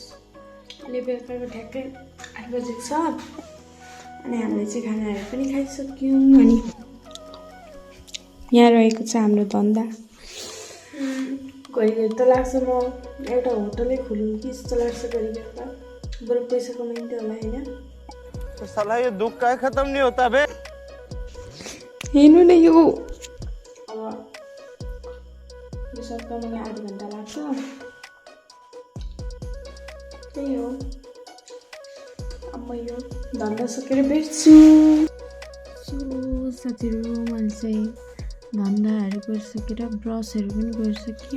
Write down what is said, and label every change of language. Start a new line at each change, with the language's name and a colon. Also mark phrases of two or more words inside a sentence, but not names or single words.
Nepali: अहिले बेलुकाको ठ्याक्कै 8 बजेको छ। अनि हामीले चाहिँ खानाहरू पनि खाइसक्यौँ। अनि यहाँ रहेको छ हाम्रो धन्दा। घरिघरि त लाग्छ म एउटा होटलै खोलौँ कि जस्तो लाग्छ घरिघरि त। बरु पैसा कमाइन्थ्यो होला होइन।
Hindi: साला ये दुख का खत्म नहीं होता बे।
Nepali: हेर्नु न यो अब यो सबका मलाई 8 घन्टा लाग्छ। त्यही हो। अब म यो धन्दा सकेर भेट्छु। साथीहरू मैले चाहिँ धन्दाहरू गरिसकेर ब्रसहरू पनि गरिसकेँ।